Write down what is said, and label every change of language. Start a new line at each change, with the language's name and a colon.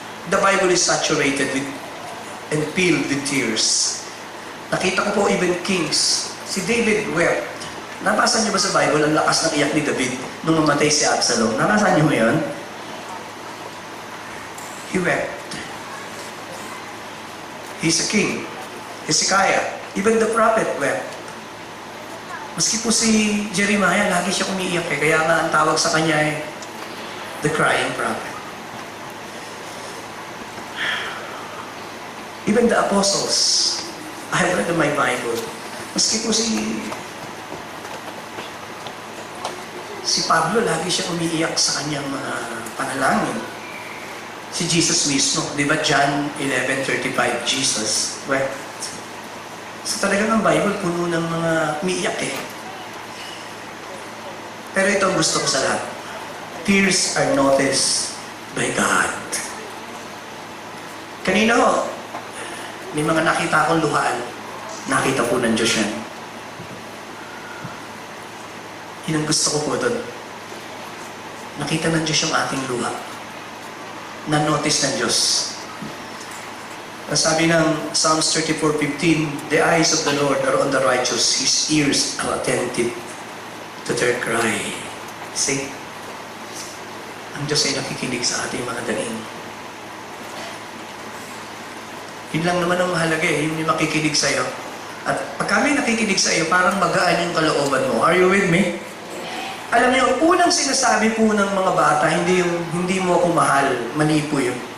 English: The Bible is saturated with and filled with tears.
Filipino: Nakita ko po even kings. Si David wept. Nabasa niyo ba sa Bible ang lakas ng iyak ni David nung mamatay si Absalom? Nabasa niyo mo yun?
English: He wept. He's a king. Hezekiah. Even the prophet wept.
Filipino: Maski po si Jeremiah, lagi siya umiiyak eh. Kaya nga ang tawag sa kanya ay
English: the crying prophet. Even the apostles, I have read in my Bible.
Filipino: Maski po si Pablo, lagi siya umiiyak sa kanyang mga panalangin. Si Jesus mismo, di ba John 11:35,
English: Jesus wept.
Filipino: So talagang ang Bible puno ng mga umiiyak eh. Pero ito ang gusto ko sa lahat.
English: Tears are noticed by God.
Filipino: Kanina ho, may mga nakita akong luhaan. Nakita po ng Diyos yan. Yun ang gusto ko po doon. Nakita ng Diyos yung ating luha. Na-notice ng Diyos. Sabi ng
English: Psalms 34:15, the eyes of the Lord are on the righteous, His ears are attentive to their cry. See?
Filipino: Ang Diyos ay nakikinig sa ating mga daing. Yun lang naman ang mahalaga eh, yung makikinig sa'yo. At pag kami nakikinig sa'yo, parang magaan yung kalooban mo.
English: Are you with me?
Filipino: Alam niyo, ang unang sinasabi po ng mga bata, hindi mo ako mahal, mali po yun.